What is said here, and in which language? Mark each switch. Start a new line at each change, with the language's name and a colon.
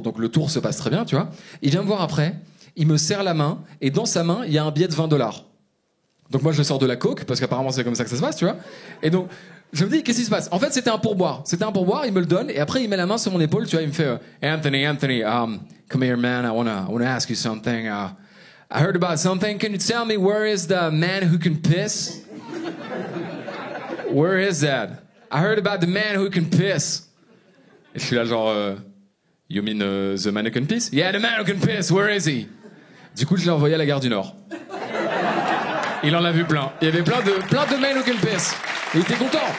French: Donc le tour se passe très bien, tu vois. Il vient me voir après, il me serre la main, et dans sa main, il y a un billet de $20. Donc moi je sors de la coke, parce qu'apparemment c'est comme ça que ça se passe, tu vois. Et donc, je me dis, qu'est-ce qui se passe? En fait, c'était un pourboire, il me le donne, et après il met la main sur mon épaule, tu vois, il me fait Anthony,
English: come here man, I wanna ask you something. I heard about something, can you tell me where is the man who can piss? Where is that? I heard about the man who can piss.
French: Et je suis là genre,
English: you mean the man who can piss? Yeah, the man who can piss, where is he?
French: Du coup, je l'ai envoyé à la gare du Nord. Il en a vu plein. Il y avait plein de
English: men who can piss.
French: Il était content.